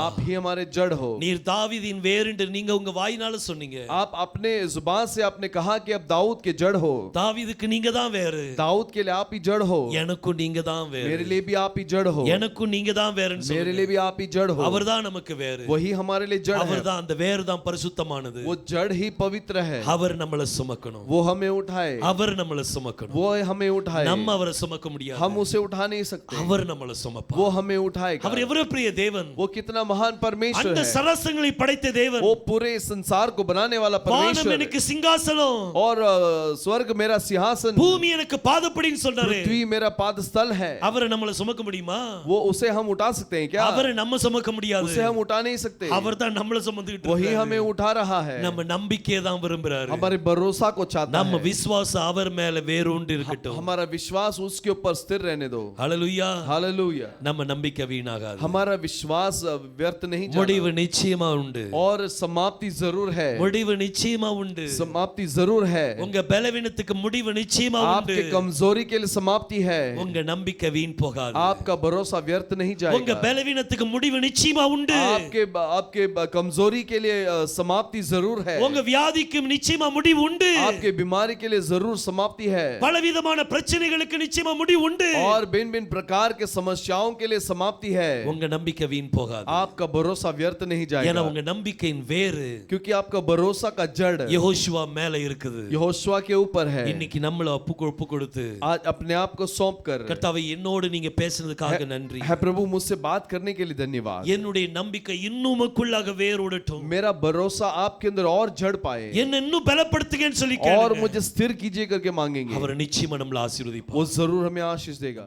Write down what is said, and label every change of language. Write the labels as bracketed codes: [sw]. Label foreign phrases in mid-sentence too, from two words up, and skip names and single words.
[hi] आप ही हमारे जड़ हो। [ta] நீர் தாவீதின் வேர் என்று நீங்க உங்க வாயினால சொன்னீங்க. [hi] आप अपने जुबान से आपने कहा कि अब दाऊद के जड़ हो। [ta] தாவீதுக்கு நீங்க தான் வேறு. [hi] दाऊद के लिए आप ही जड़ हो। [ta] எனக்கும் நீங்க தான் வேறு. [hi] मेरे लिए भी आप ही जड़ हो। [ta] எனக்கும் நீங்க தான் வேறுன்னு [hi] मेरे [ta] சொல்லுங்க. [hi] लिए भी आप ही जड़ हो। [ta] அவர்தான் நமக்கு வேறு. [hi] वही हमारे लिए जड़ है। [ta] அவர்தான் அந்த வேர் தான் பரிசுத்தமானது. [hi] वो जड़ ही पवित्र है। [ta] அவர் நம்மள சுமக்கணும். [hi] वो हमें उठाए, [ta] அவர் நம்மள சுமக்கணும். [hi] वो हमें उठाए। [ta] நம்ம அவரை சுமக்க முடியாது. [hi] हम उसे उठा नहीं सकते, [ta] அவர் நம்மள சுமப்பார். [hi] वो हमें उठाएगा। [ta] அவர் எவ்வளவு பெரிய தேவன். [hi] वो कितना महान परमेश्वर [ta] அந்த [hi] है। [ta] சராசங்களை படைத்த தேவன். [hi] वो पूरे संसार को बनाने वाला [ta] வானம் [hi] परमेश्वर [ta] எனக்கு சிங்காசனம், [hi] और स्वर्ग मेरा सिंहासन, [ta] பூமி எனக்கு பாதப்படின்னு சொல்றாரு. [hi] पृथ्वी मेरा पादस्थल है। [ta] அவரை நம்மள சுமக்க முடியுமா? [hi] वो उसे हम उठा सकते हैं क्या? [ta] அவரை நம்ம சுமக்க முடியாது. [hi] उसे हम उठा नहीं सकते, [ta] அவர்தான் நம்மள சுமந்துக்கிட்டு [hi] वही [ta] இருக்காரு. [hi] हमें उठा रहा है। [ta] நம்ம நம்பிக்கையை தான் விரும்புறாரு. [hi] हमारे भरोसा को चाहता [ta] நம்ம [hi] है। [ta] விசுவாசம் அவர் மேல வேரூன்றி இருக்கட்டும். [hi] हमारा विश्वास उसके ऊपर स्थिर रहने दो। [ta] ஹalleluya. [hi] हालेलुया। [ta] நம்ம நம்பிக்கை வீணாகாது. [hi] हमारा विश्वास व्यर्थ नहीं जाना [ta] முடிவு நிச்சயமா உண்டு. [hi] और समाप्ति जरूर है। [ta] முடிவு நிச்சயமா உண்டு. [hi] समाप्ति जरूर है। [ta] உங்க பலவீனத்துக்கு முடிவு நிச்சயமா உண்டு. [hi] आपके कमजोरी के लिए समाप्ति है। [ta] உங்க நம்பிக்கை வீண் போகாது. [hi] आपका भरोसा व्यर्थ नहीं [ta] உங்க [hi] जाएगा। [ta] பலவீனத்துக்கு முடிவு நிச்சயமா உண்டு. [hi] आपके कमजोरी के लिए समाप्ति जरूर है। [ta] உங்க வியாதிக்கு நிச்சயமா முடிவு உண்டு. [hi] आपके बीमारी के लिए जरूर समाप्ति है। [ta] பலவிதமான பிரச்சனைகளுக்கு நிச்சயமா முடிவு உண்டு. [hi] और भिन्न भिन्न प्रकार के समस्याओं के लिए समाप्ति है। [ta] உங்க நம்பிக்கை வீண் போகாது. [hi] आपका भरोसा व्यर्थ नहीं [ta] ஏன்னா [hi] जाएगा, [ta] உங்க நம்பிக்கையின் வேறு [hi] क्योंकि आपका भरोसा का जड़ [ta] யெகோஷுவா மேல இருக்குது. [hi] यहोशुआ के ऊपर है। [ta] இன்னைக்கு நம்மள ஒப்பு கொடுத்து [hi] आज अपने आप को सौंप कर, [ta] கர்த்தாவே என்னோடு நீங்க பேசினதுக்காக நன்றி. [hi] है प्रभु मुझसे बात करने के लिए धन्यवाद। [ta] என்னுடைய நம்பிக்கை இன்னுமக்குள்ளாக வேரோடட்டும். [hi] मेरा भरोसा आपके अंदर और जड़ पाए [ta] என்ன இன்னும் பலப்படுத்துங்கன்னு சொல்லி [hi] और [ta] கேளுங்க. [hi] मुझे स्थिर कीजिए करके मांगेंगे। [ta] அவர் நிச்சயமா நம்மள ஆசீர்வதிப்பார். [hi] वो जरूर हमें आशीष देगा।